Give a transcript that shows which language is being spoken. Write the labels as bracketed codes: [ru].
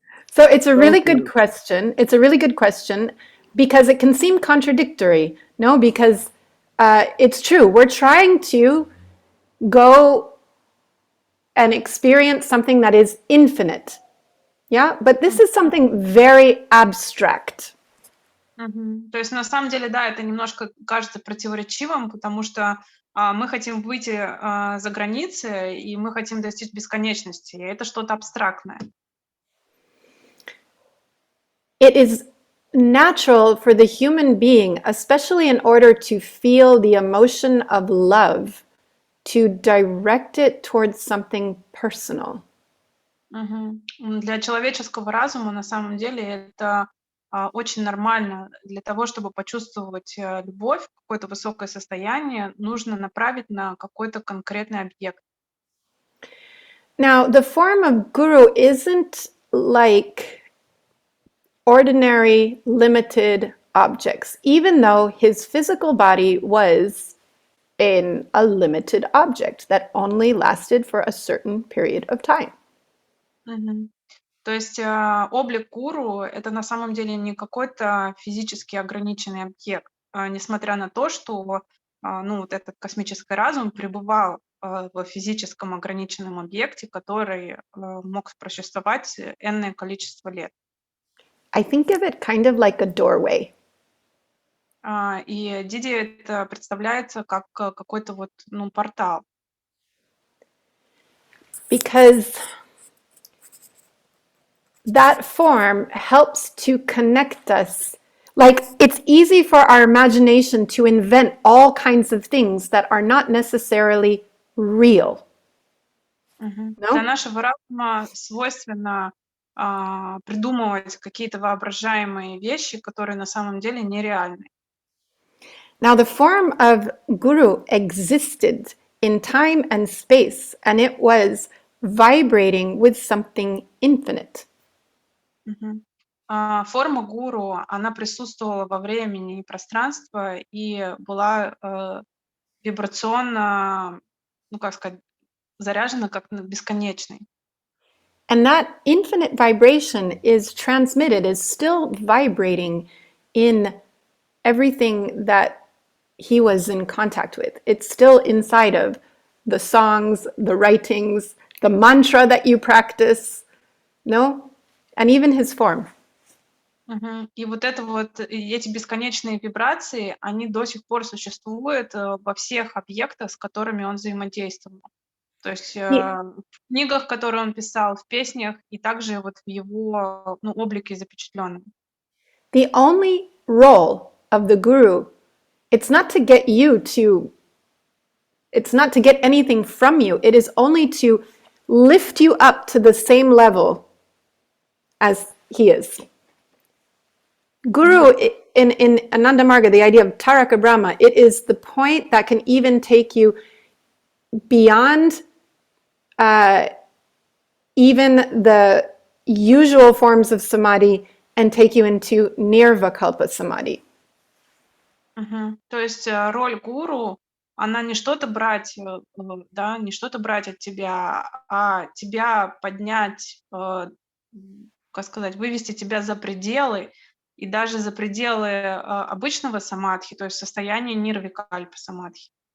[en] So it's a really good question. It's a really good question because it can seem contradictory, no? Because it's true. We're trying to go and experience something that is infinite, yeah? But this is something very abstract. [ru] То есть на самом деле, да, это немножко кажется противоречивым, потому что мы хотим выйти за границы, и мы хотим достичь бесконечности. И это что-то абстрактное. [en] It is natural for the human being, especially in order to feel the emotion of love, to direct it towards something personal. [ru] Для человеческого разума на самом деле это очень нормально. Для того, чтобы почувствовать любовь, какое-то высокое состояние, нужно направить на какой-то конкретный объект. [en] Now, the form of guru isn't like ordinary, limited objects, even though his physical body was a limited object that only lasted for a certain period of time. Мгм. [ru] То есть облик гуру — это на самом деле не какой-то физически ограниченный объект, несмотря на то, что вот этот космический разум пребывал в физическом ограниченном объекте, который мог просуществовать энное количество лет. [en] I think of it kind of like a doorway. [ru] И Диди это представляется как какой-то портал. [en] Because that form helps to connect us. Like, it's easy for our imagination to invent all kinds of things that are not necessarily real. [ru] Для нашего разума свойственно придумывать какие-то воображаемые вещи, которые на самом деле нереальны. [en] Now, the form of Guru existed in time and space, and it was vibrating with something infinite. [ru] Форма гуру, она присутствовала во времени и пространстве и была вибрационно, заряжена как бесконечной. [en] And that infinite vibration is transmitted, is still vibrating in everything that he was in contact with. It's still inside of the songs, the writings, the mantra that you practice, no? And even his form. [ru] И эти бесконечные вибрации, они до сих пор существуют во всех объектах, с которыми он взаимодействовал. То есть в книгах, которые он писал, в песнях, и также в его облике запечатленном. [en] The only role of the guru, it's not to get anything from you. It is only to lift you up to the same level as he is. Guru, in Ananda Marga, the idea of Taraka Brahma, it is the point that can even take you beyond even the usual forms of samadhi and take you into nirvikalpa samadhi. [ru] То есть роль гуру, она не что-то брать, не что-то брать от тебя, а тебя поднять, вывести тебя за пределы, и даже за пределы обычного самадхи, то есть состояние нирвикальпа самадхи.